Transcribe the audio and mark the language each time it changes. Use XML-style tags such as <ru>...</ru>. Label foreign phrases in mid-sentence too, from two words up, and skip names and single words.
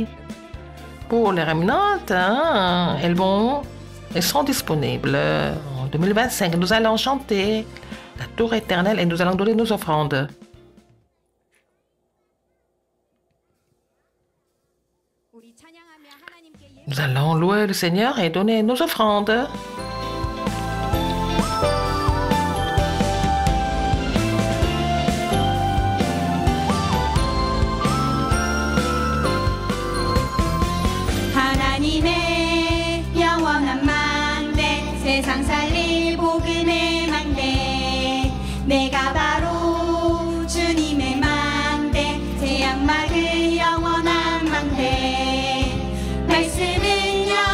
<fr>Pour les remnants, elles seront disponibles en 2025. Nous allons chanter la tour éternelle et nous allons donner nos offrandes. Nous allons louer le Seigneur et donner nos offrandes.</fr> <ko>하나님의 영원한 망대 세상 살릴 복음의 망대 내가 바로 주님의 망대 재앙 막을 영원한 망대 말씀은</ko>